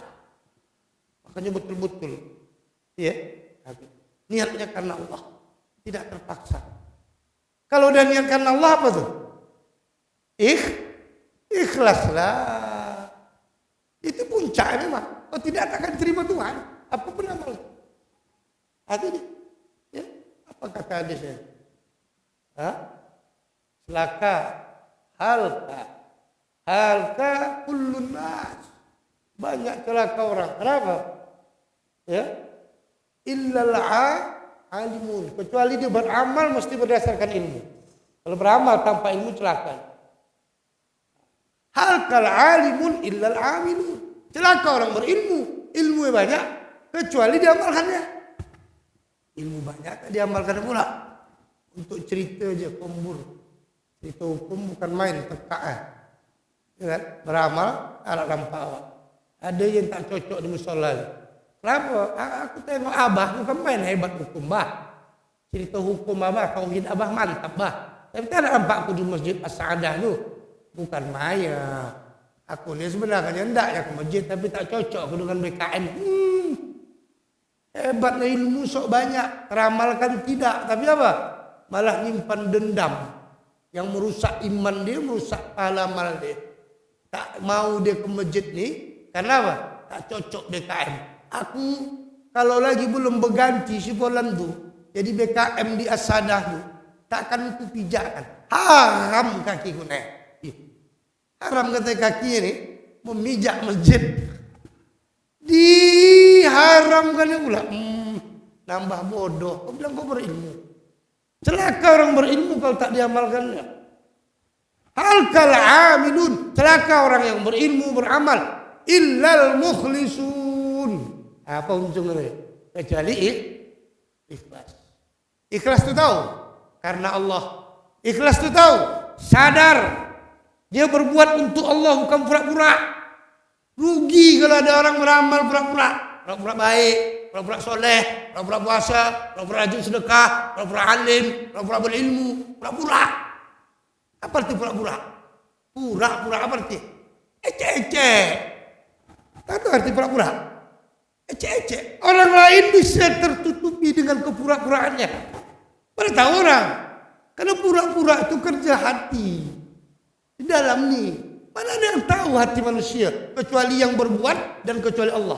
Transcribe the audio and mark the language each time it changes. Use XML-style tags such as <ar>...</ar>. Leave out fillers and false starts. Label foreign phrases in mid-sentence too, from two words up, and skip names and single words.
<id>Makanya betul-betul ya, niatnya karena Allah, tidak terpaksa. Kalau udah niat karena Allah apa tuh? Ikhlaslah. Itu puncak memang. Kalau tidak akan terima Tuhan, apapun amal. Hati ya, apa kata hadisnya?</id> <ar>Selaka, هلك كل الناس.</ar> <id>Banyak celaka orang. Kenapa? Ya,</id> <ar>إلا العالمون,</ar> <id>kecuali dia beramal mesti berdasarkan ilmu. Kalau beramal tanpa ilmu celaka.</id> <ar>هلك العالمون إلا العاملون,</ar> <id>celaka orang berilmu, ilmu banyak kecuali diamalkannya. Ilmu banyak tak diamalkan pula. Untuk cerita aja kombur, cerita hukum bukan main teka ya kan? Beramal alat lampau. Ada yang tak cocok di musola. Kenapa? Aku tengok abah bukan main hebat hukum bah. Cerita hukum abah, tauhid abah mantap bah. Tapi tak ada nampak aku di masjid As-Sa'adah tu. Bukan maya. Aku ni sebenarnya hendak ya ke masjid tapi tak cocok aku dengan BKM. Hebatnya ilmu sok banyak, teramalkan tidak, tapi apa? Malah nyimpan dendam yang merusak iman dia, merusak pahala amal dia. Tak mau dia ke masjid ni karena apa? Tak cocok BKM. Aku kalau lagi belum berganti si Polan tu, jadi BKM di Asadah tu, takkan aku pijakkan. Haram kaki ku naik. Haram kata kaki ni memijak masjid. Diharamkan pula. Nambah bodoh. Kau bilang kau berilmu. Celaka orang berilmu kalau tak diamalkannya.</id> <ar>هلك العاملون.</ar> <id>Celaka orang yang berilmu beramal.</id> <ar>إلا المخلصون.</ar> <id>Apa ujungnya? Kecuali ikhlas. Ikhlas tu tahu karena Allah. Ikhlas tu tahu sadar dia berbuat untuk Allah bukan pura-pura. Rugi kalau ada orang beramal pura-pura. Pura-pura baik, pura-pura soleh, pura-pura puasa, pura-pura rajin sedekah, pura-pura alim, pura-pura berilmu, pura-pura. Apa arti pura-pura? Pura-pura apa arti? Ecek-ecek. Tak tahu arti pura-pura? Ecek-ecek. Orang lain bisa tertutupi dengan kepura-puraannya. Pada tahu orang. Karena pura-pura itu kerja hati. Di dalam ni. Mana ada yang tahu hati manusia. Kecuali yang berbuat dan kecuali Allah.</id>